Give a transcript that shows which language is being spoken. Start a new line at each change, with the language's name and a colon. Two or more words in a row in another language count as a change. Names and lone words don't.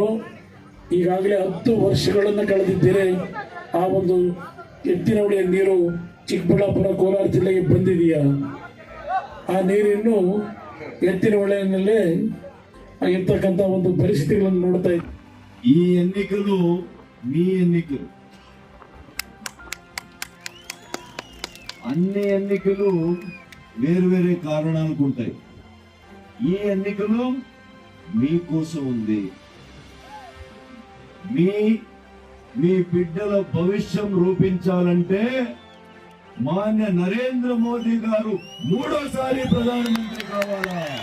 Kannada: ಈಗಾಗಲೇ 10 ವರ್ಷಗಳನ್ನು ಕಳೆದಿದ್ದೀರಿ. ಆ ಒಂದು ಎತ್ತಿನ ಹೊಳೆಯ ನೀರು ಚಿಕ್ಕಬಳ್ಳಾಪುರ, ಕೋಲಾರ ಜಿಲ್ಲೆಗೆ ಬಂದಿದೆಯಾ? ಆ ನೀರಿನ್ನು ಎತ್ತಿನ ಹೊಳೆಯಲ್ಲೇ ಇರ್ತಕ್ಕಂಥ ಒಂದು ಪರಿಸ್ಥಿತಿಗಳನ್ನು ನೋಡ್ತಾ ಇದ್ದೀವಿ.
Telugu: ఈ ఎన్నికలు మీ ఎన్నికలు, అన్ని ఎన్నికలు వేరు కారణాలకు ఉంటాయి. ఈ ఎన్నికలు మీకోసం ఉంది. మీ బిడ్డల భవిష్యం రూపించాలంటే మాన్య నరేంద్ర మోదీ గారు 3వ సారి ప్రధానమంత్రి కావాలా?